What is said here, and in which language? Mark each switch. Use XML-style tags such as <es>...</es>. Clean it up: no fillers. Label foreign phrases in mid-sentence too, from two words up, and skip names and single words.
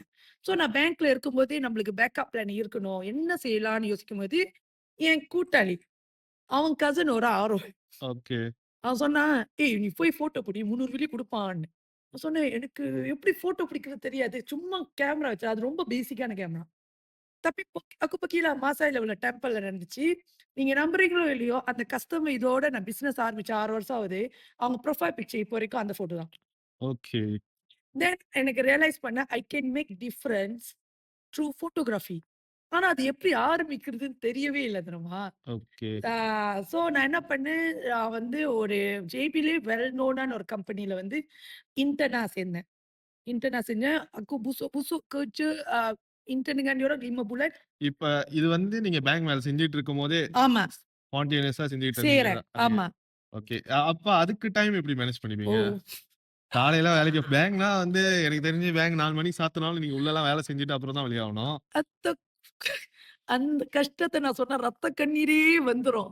<ta>ஸோ நான் பேங்க்ல இருக்கும்போதே நம்மளுக்கு பேக்கப் பிளான் இருக்கணும். என்ன செய்யலான்னு யோசிக்கும்போது, என் கூட்டாளி, அவன் கசின் ஒரு ஆர்வம். ஓகே. அவன் சொன்னான், "ஏய் நீ போய் ஃபோட்டோ புடி 300 வெள்ளி குடுப்பான்னு." நான் சொன்னேன், "எனக்கு எப்படி ஃபோட்டோ பிடிக்கிறது தெரியாது. சும்மா கேமரா வச்சு அது ரொம்ப பேசிக்கான கேமரா."</ta> <ms>Tapi aku pergilah masa level</ms> <ta>டெம்பிள்ல நடந்துச்சு. நீங்க நம்புறீங்களோ இல்லையோ, அந்த கஸ்டமர் இதோட நான் பிசினஸ் ஆரம்பிச்சு 6 வருஷம் ஆகுது. அவங்க ப்ரொஃபைல் பிக்சர் இப்போ வரைக்கும் அந்த ஃபோட்டோ தான். ஓகே. தென் எனக்கு ரியலைஸ் பண்ணேன்,</ta> <en>I can make difference through photography.</en> <ta>ஆனா அது எப்படி ஆரம்பிக்கிறதுன்னு தெரியவே இல்ல தெரியுமா? ஓகே. ஆ ஸோ நான் என்ன பண்ணேன், நான் வந்து ஒரு ஜேபிலே</ta> <en>well known</en> <ta>ஒரு கம்பெனில வந்து இன்டர்னா சேர்ந்தேன். Intern செஞ்சேன்.</ta> <ms>aku busuk-busuk kerja, intern dengan diorang 5 bulan.</ms> <ta>இப்ப இது வந்து நீங்க பேங்க் வேலை செஞ்சுட்டு இருக்கும்போதே ஆமா. ஸ்பான்டேனியஸா செஞ்சுட்டு இருந்தீங்க செய்றேன். அதையே. ஆமா. ஓகே. அப்ப அதுக்கு டைம் எப்படி மேனேஜ் ஓ! பண்ணுவீங்க? காலையில வேலைக்கு பேங்க்னா வந்து எனக்கு தெரிஞ்சு பேங்க் 4 மணிக்கு சாத்துனாலும் நீங்க உள்ளலாம் வேலை செஞ்சுட்டு அப்புறம் தான் வெளியாகணும். அத்த அந்த கஷ்டத்த நான் சொன்னா ரத்த கண்ணீரே வந்துரும்.</ta>